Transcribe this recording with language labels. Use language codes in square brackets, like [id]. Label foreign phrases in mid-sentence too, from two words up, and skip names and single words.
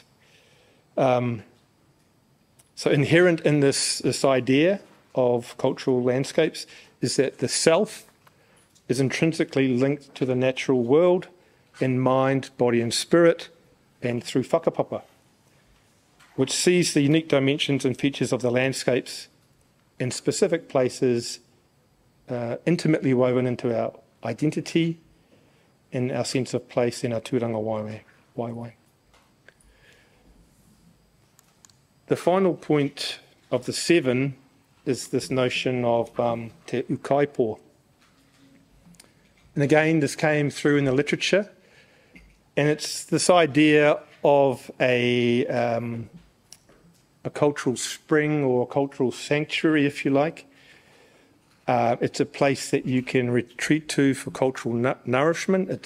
[en] So inherent in this idea of cultural landscapes is that the self is intrinsically linked to the natural world in mind, body and spirit, and through whakapapa, which sees the unique dimensions and features of the landscapes in specific places intimately woven into our identity and our sense of place in our [mi] tūranga waiwai. [en] The final point of the 7 is this notion of [mi] te ukaipo. [en] And again, this came through in the literature, and it's this idea of a cultural spring or a cultural sanctuary, if you like. It's a place that you can retreat to for cultural nourishment.